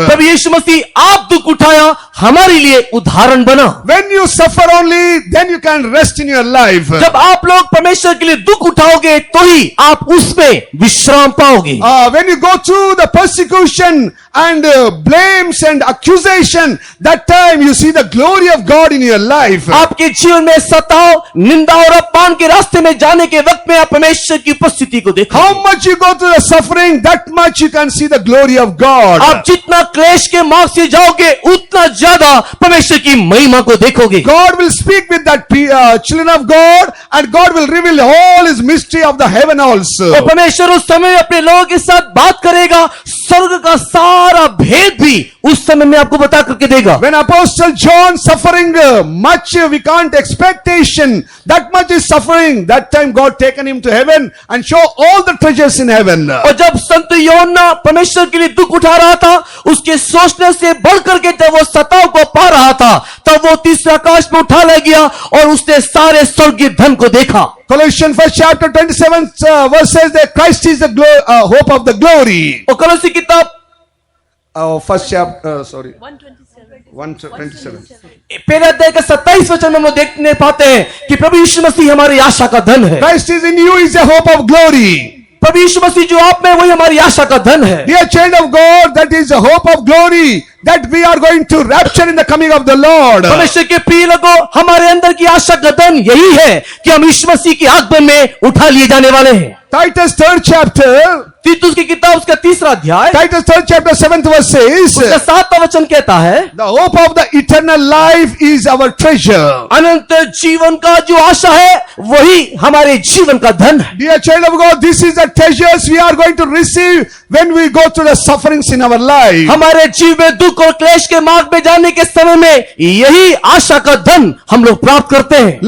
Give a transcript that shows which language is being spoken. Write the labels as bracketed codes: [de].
[hi] तब यीशु मसीह आप दुख उठाया, हमारे लिए उदाहरण बना। [en] When you suffer only, then you can rest in your life. [hi] जब आप लोग परमेश्वर के लिए दुख उठाओगे तो ही आप उसमें विश्राम पाओगे। [en] When you go through the persecution and blames and accusation, that time you see the glory of God in your life. [hi] आपके जीवन में सताव, निंदा और अपमान के रास्ते में जाने के वक्त में आप परमेश्वर की उपस्थिति को देखो। [en] How much you go through the suffering, that much you can see the glory of God. [hi] आप जितना क्लेश के मार्ग से जाओगे, उतना ज्यादा परमेश्वर की महिमा को देखोगे। [en] God will speak with that children of God, and God will reveal all his mystery of the heaven also. [hi] और परमेश्वर उस समय अपने लोगों के साथ बात करेगा, स्वर्ग का सारा भेद भी उस समय में आपको बता करके देगा। [en] When Apostle John suffering much, we can't expectation, that much is suffering. That time God taken him to heaven and show all the treasures in heaven. [hi] और जब संत यूहन्ना परमेश्वर के लिए दुख उठा रहा था, उसके सोचने से बढ़कर के जब वो सताव को पा रहा था, तब वो तीसरे आकाश में उठा ले गया और उसने सारे स्वर्गीय धन को देखा। [en] Colossians 1 chapter 27 verse says that Christ is the hope of the glory. [hi] और कलोसी किताब [en] First chapter, 127. [hi] पहले अध्याय का 27 वचन में हम लोग देखने पाते हैं कि प्रभु यीशु मसीह हमारी आशा का धन है। [en] Christ is in you is a hope of glory. [hi] प्रभु यीशु मसीह जो आप में, वही हमारी आशा का धन है। [en] Dear child of God, that is the hope of glory. that we are going to rapture in the coming of the Lord. [hi] परमेश्वर के प्रिय लोगों, हमारे अंदर की आशा का धन यही है कि हम यीशु मसीह की आगमन में उठा लिए जाने वाले हैं। [en] Titus 3rd chapter, [hi] तीतुस की किताब उसका 3रा अध्याय [en] Titus 3rd chapter 7th verse says, [hi] उसका 7वां वचन कहता है, [en] the hope of the eternal life is our treasure. [hi] अनंत जीवन का जो आशा है वही हमारे जीवन का धन है। [en] Dear child of God, this is the treasures we are going to receive when we go through the sufferings in our life. [hi] हमारे जीवन में दुख और क्लेश के मार्ग में जाने के समय में यही आशा का धन हम लोग प्राप्त करते हैं।